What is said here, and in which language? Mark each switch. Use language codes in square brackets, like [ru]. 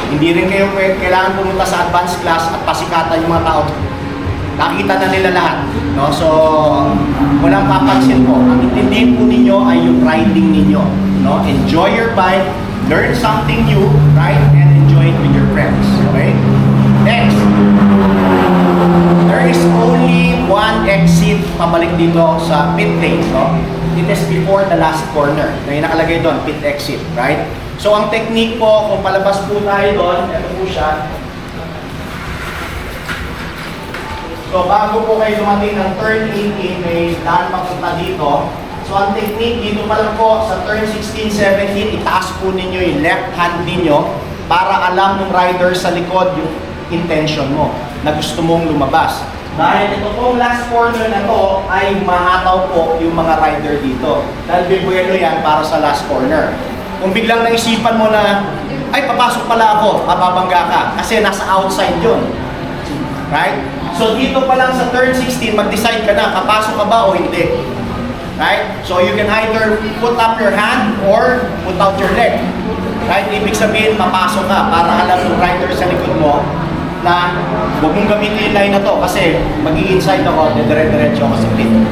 [tl] Hindi rin kayo kailangan pumunta sa advanced class at pasikatan yung mga tao. Nakita na nila lahat. No? So, walang papansin po. Ang intindihin po ninyo ay yung riding ninyo. No? [en] Enjoy your bike, learn something new, right? And enjoy it with your friends. Okay? Next. There is only one exit [tl] pabalik dito sa [en] pit lane, no? It is before the last corner. May nakalagay doon, pit exit, right? [tl] So, ang technique po, kung palabas po tayo doon, ito po siya. So, bago po kayo dumating ng turn 18, may daan papunta dito. So, ang technique dito pa lang po, sa turn 16, 17, itaas po ninyo yung left hand ninyo para alam ng rider sa likod yung intention mo na gusto mong lumabas. Dahil ito pong last corner na to ay mahataw po yung mga rider dito. Dahil bibuelo yan para sa last corner. Kung biglang naisipan mo na, ay papasok pala ako, mababangga ka. Kasi nasa outside yun. Right? So dito pa lang sa turn 16, mag-decide ka na, papasok ka ba o hindi. Right? [en] So you can either put up your hand or put out your leg. Right? [tl] Ibig sabihin, papasok ka para alam ng rider sa likod mo na huwag mong gamitin yung line na to kasi mag-i-inside ako, dire-diretso ako sa pit.